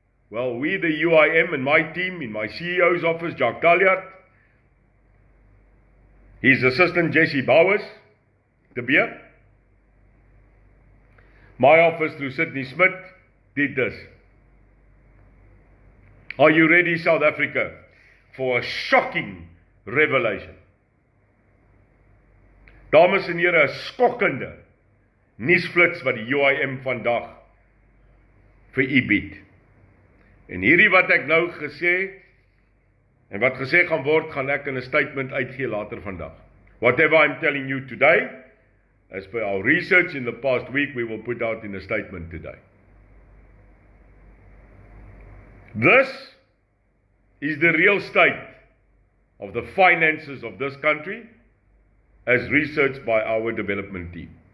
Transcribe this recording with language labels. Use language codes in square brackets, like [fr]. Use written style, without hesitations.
[en] Well, we, the UIM, and my team in my CEO's office, Jacques Talliard, his assistant Jesse Bowers, De Beer, my office through Sydney Smith, did this. Are you ready, South Africa, for a shocking revelation? [af] Dames en here, 'n skokkende nuusflits wat die UIM vandag vir u bied. En hierdie wat ek nou gesê, en wat gesê gaan word, gaan ek in 'n statement uitgee later vandag. [en] Whatever I'm telling you today, as per our research in the past week, we will put out in a statement today. This is the real state of the finances of this country, as researched by our development team.